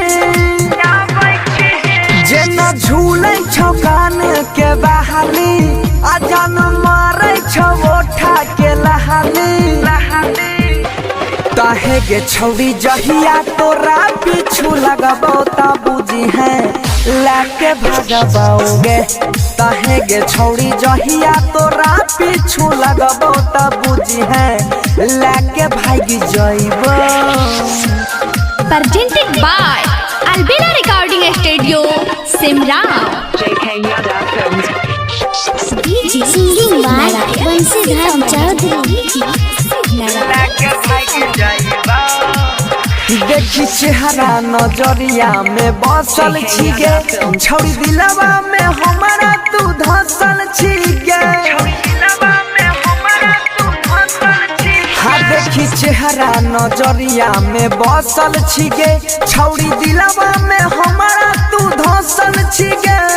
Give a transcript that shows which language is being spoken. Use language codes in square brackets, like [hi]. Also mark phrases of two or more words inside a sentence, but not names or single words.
[mai] जेना झूलै छौ कान के बहाली आ जान मारै छौ ओठा के लहाली तहे गे छौड़ी जहिया तोरा पीछू लगबो त बुझी है लाके भागबोगे तहे गे छौड़ी जहिया तोरा पीछू लगबो त बुझी है लाके भाग जाइबो [en] Presented by Albina Recording Studio, Simran. Singing by Bansidhar [mai] देखी चेहरा नजरिया में बसल छी गे छौड़ी दिलवा में हमारा तू धसल छी गे हाँ देखी चेहरा नजरिया में बसल छी गे छौड़ी दिलवा में हमारा तू धसल छी गे